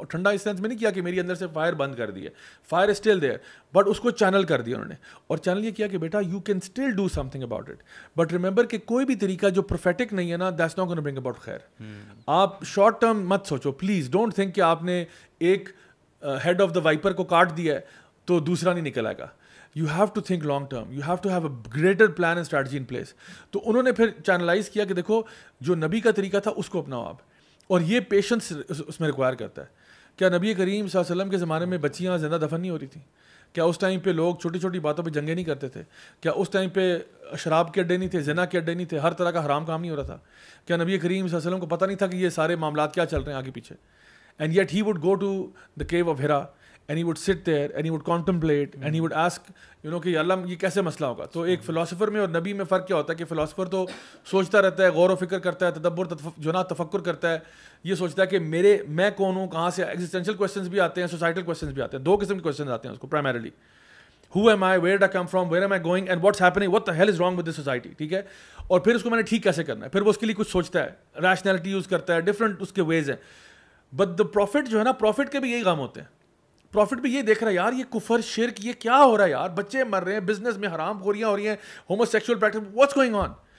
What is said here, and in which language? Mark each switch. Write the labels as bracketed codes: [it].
[ur] اور ٹھنڈا اس سینس میں نہیں کیا کہ میری اندر سے فائر بند کر دی ہے, فائر اسٹل دیئر, بٹ اس کو چینل کر دیا انہوں نے. اور چینل یہ کیا کہ بیٹا you can still do some thing about it, but remember کہ کوئی بھی طریقہ جو پروفیٹک نہیں ہے نا, that's not gonna bring about خیر. آپ شارٹ ٹرم مت سوچو پلیز, ڈونٹ تھنک کہ آپ نے ایک ہیڈ آف دا وائپر کو کاٹ دیا ہے تو دوسرا نہیں نکل آئے گا. [en] You have to think long term. You have to have a greater plan and strategy in place. [ur] تو انہوں نے پھر چینلائز کیا کہ دیکھو جو نبی کا طریقہ تھا اس کو اپناؤ آپ, اور یہ پیشنس اس میں ریکوائر کرتا ہے. کیا نبی کریم صلی اللہ علیہ وسلم کے زمانے میں بچیاں زندہ دفن نہیں ہو رہی تھیں؟ کیا اس ٹائم پہ لوگ چھوٹی چھوٹی باتوں پہ جنگیں نہیں کرتے تھے؟ کیا اس ٹائم پہ شراب کے اڈے نہیں تھے, زنا کے اڈے نہیں تھے, ہر طرح کا حرام کام نہیں ہو رہا تھا؟ کیا نبی کریم صلی اللہ علیہ وسلم کو پتہ نہیں تھا کہ یہ سارے معاملات کیا چل رہے ہیں آگے پیچھے؟ And yet he would go to the Q of ہیرا and he would sit there and he would contemplate and he would ask کہ اللہ یہ کیسے مسئلہ ہوگا. تو ایک فلاسفر میں اور نبی میں فرق کیا ہوتا ہے کہ فلاسفر تو سوچتا رہتا ہے, غور و فکر کرتا ہے, تدبر جو نا تفکر کرتا ہے, یہ سوچتا ہے کہ میں کون ہوں, کہاں سے, ایگزسٹینشیل کویسچنز بھی آتے ہیں, سوسائٹل کویسچنز بھی آتے ہیں. [en] دو قسم کے کویسچنز آتے ہیں اس کو primarily, who am I, where did I come from, where am I going and what's happening, what the hell is wrong with this society, ٹھیک ہے. [ur] اور پھر اس کو میں نے ٹھیک کیسے کرنا ہے, پھر وہ اس کے لیے کچھ سوچتا ہے, ریشنلٹی یوز کرتا ہے, ڈفرنٹ اس کے ویز ہیں. بٹ دا پروفٹ جو ہے نا, پروفٹ کے بھی یہی کام ہوتے ہیں. پروفٹ بھی یہ دیکھ رہا ہے یار یہ کفر شرک یہ کیا ہو رہا ہے یار, بچے مر رہے ہیں, بزنس میں حرام خوریاں ہو رہی ہیں, homo sexual practice, what's going on.